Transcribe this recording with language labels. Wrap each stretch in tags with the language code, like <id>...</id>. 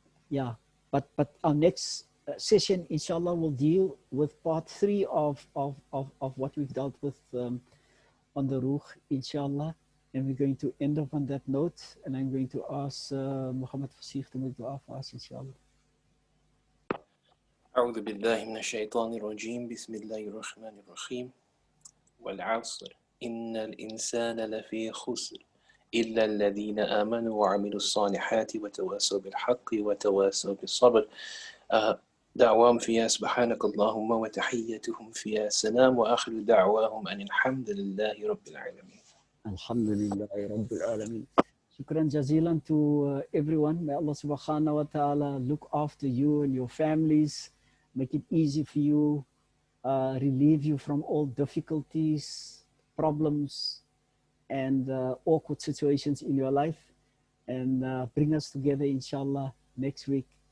<en>Yeah, but our next session, inshallah, will deal with part 3 of what we've dealt with on the Ruh, inshallah. And we're going to end up on that note. And I'm going to ask Muhammad Fasih to make dua for us, inshallah.</en> <ar>أعوذ بالله من الشيطان الرجيم بسم الله الرحمن الرحيم والعصر إن الإنسان لفي خسر إلا الذين آمنوا وعملوا الصالحات وتواصوا بالحق وتواصوا بالصبر دعواهم فيها سبحانك اللهم وتحيتهم فيها سلام وآخر دعواهم أن الحمد لله رب العالمين. Alhamdulillah Rabbil Alameen. Shukran jazilan</ar> <en>to everyone. May Allah subhanahu wa ta'ala look after you and your families, make it easy for you, relieve you from all difficulties, problems, and awkward situations in your life, and bring us together, inshallah, next week.</en>